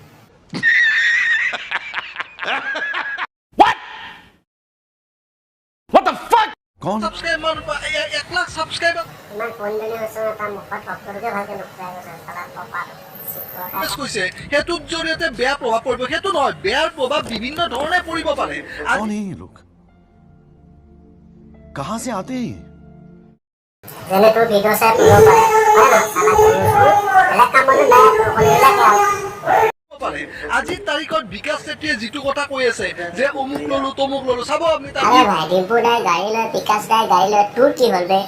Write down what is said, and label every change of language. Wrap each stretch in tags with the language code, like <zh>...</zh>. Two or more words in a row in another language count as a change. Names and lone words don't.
<as>কম সাবস্ক্ৰাইবাৰ 1 লাখ সাবস্ক্ৰাইবাৰ ইমান কণ্টেণ্ট হৈছে তাৰ মুখত শব্দটোকে ভালকৈ নুফুটাই গৈছে চালা টপা। কৈছে সেইটোৰ জৰিয়তে বেয়া প্ৰভাৱ পৰিব। সেইটো নহয়, বেয়াৰ প্ৰভাৱ বিভিন্ন ধৰণে পৰিব পাৰে।</as> <hi>कौन है ये लोग? कहां से आते हैं?</hi> <as>যেনে তোৰ ভিডিঅ' চাই পঢ়িব পাৰে, হয় না চালা বেলেগ কাম মানে নাই, সকলোবিলাকে আৰু আজিৰ তাৰিখত বিকাশ চেত্ৰীয়ে যিটো কথা কৈ আছে যে অমুক ললো তমুক ললো, চাব আপুনি আরে ভাই, ডিম্পু দাই গাড়ী লয়, বিকাশ দাই গাড়ী লয়, তোৰ কি হ'ল বে?</as>